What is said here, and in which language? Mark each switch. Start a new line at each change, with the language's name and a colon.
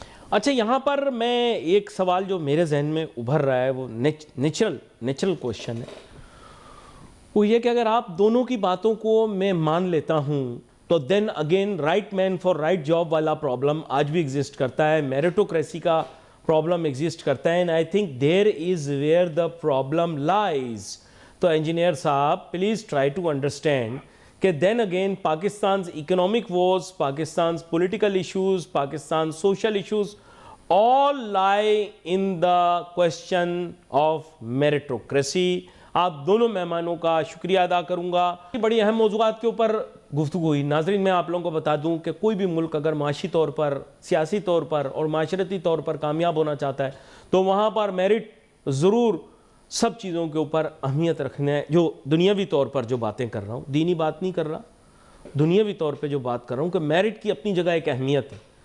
Urdu: اچھا، یہاں پر میں ایک سوال جو میرے ذہن میں ابھر رہا ہے وہ نیچرل کوشچن ہے، وہ یہ کہ اگر آپ دونوں کی باتوں کو میں مان لیتا ہوں تو then again right main for right job والا پرابلم آج بھی ایگزسٹ کرتا ہے، میریٹوکریسی کا پرابلم ایگزسٹ کرتا ہے.
English: And I think there is where the problem lies. تو engineer صاحب please try to understand کہ then again Pakistan's economic woes, Pakistan's political issues, Pakistan's social issues all lie in the question of meritocracy.
Urdu: آپ دونوں مہمانوں کا شکریہ ادا کروں گا. بڑی اہم موضوعات کے اوپر گفتگو ہوئی. ناظرین، میں آپ لوگوں کو بتا دوں کہ کوئی بھی ملک اگر معاشی طور پر، سیاسی طور پر اور معاشرتی طور پر کامیاب ہونا چاہتا ہے تو وہاں پر میرٹ ضرور سب چیزوں کے اوپر اہمیت رکھنا ہے. جو دنیاوی طور پر جو باتیں کر رہا ہوں، دینی بات نہیں کر رہا، دنیاوی طور پہ جو بات کر رہا ہوں کہ میرٹ کی اپنی جگہ ایک اہمیت ہے.